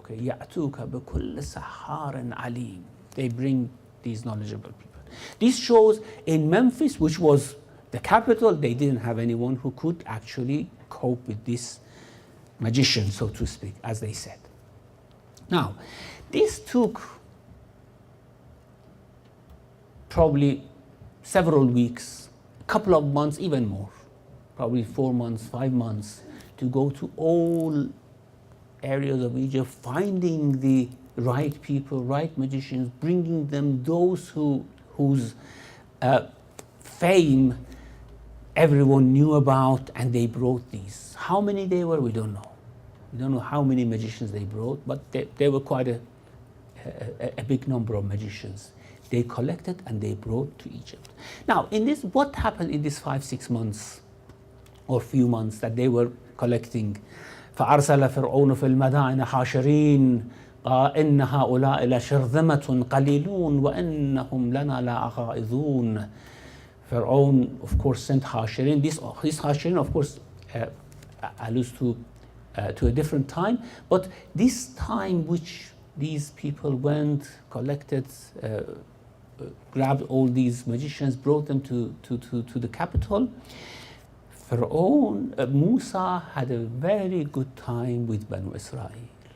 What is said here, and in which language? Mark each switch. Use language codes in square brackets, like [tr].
[ar] Okay, يأتوك بكل سحار عليم. [en] They bring these knowledgeable people. This shows in Memphis, which was the capital, they didn't have anyone who could actually cope with this magician, so to speak, as they said. Now, this took probably several weeks, a couple of months, even more, probably 4 months, 5 months, to go to all areas of Egypt, finding the right people, right magicians, bringing them those whose fame everyone knew about, and they brought these. How many they were, we don't know. We don't know how many magicians they brought, but they were quite a big number of magicians. They collected and they brought to Egypt. Now, in this, what happened in these 5-6 months or few months that they were collecting? [ar] فأرسل فرعون في المدائن حاشرين إن هؤلاء لشرذمة قليلون وإنهم لنا لغائظون. [en] Pharaoh, of course, sent Hashirin. This Hashirin, of course, alludes to a different time, but this time which these people went, collected, grabbed all these magicians, brought them to the capital, Pharaoh, Musa had a very good time with Banu Israel.